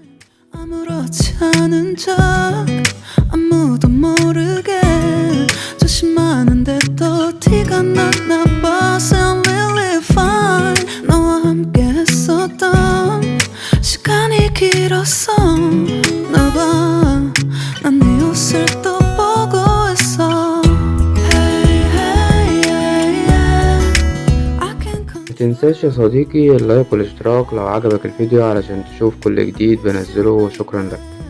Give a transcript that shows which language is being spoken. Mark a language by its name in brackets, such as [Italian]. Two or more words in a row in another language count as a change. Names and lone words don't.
[Korean] 아무도 모르게 조심하는데 또 티가 났나 봐. [English] Sound really fine. [Korean] 너와 함께 했었던 시간이 길었어. 나봐. 난 네 옷을 또 보고 있어. [Arabic] متنساش يا صديقي اللايك والاشتراك لو عجبك الفيديو علشان تشوف كل جديد بنزله، وشكرا لك.